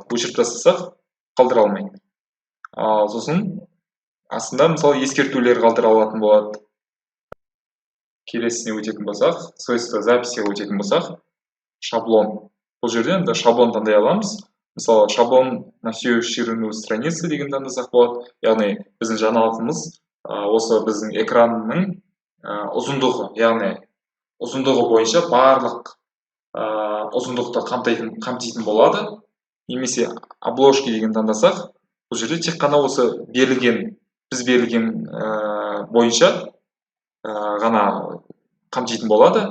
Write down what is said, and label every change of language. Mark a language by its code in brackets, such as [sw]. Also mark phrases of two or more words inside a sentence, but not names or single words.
[kk] Өшіріп тастасақ қалдыра алмайды. Сосын астында мысалы ескертулер қалдыра алатын болады. Келесіне өтетін болсақ, [ru] свойство записиға [kk] өтетін болсақ, шаблон. Бұл жерде шаблон таңдай аламыз. Мысалы шаблон [ru] на всю ширину страницы [kk] деген таңдасақ болады. Яғни біздің жаңалығымыз осы біздің экранның ұзындығы, яғни ұзындығы бойынша барлық ұзындықты қамтитын болады. Немесе обложки деген таңдасақ, бұл жерде тек қана осы біз берілген бойынша ғана қамтитын болады.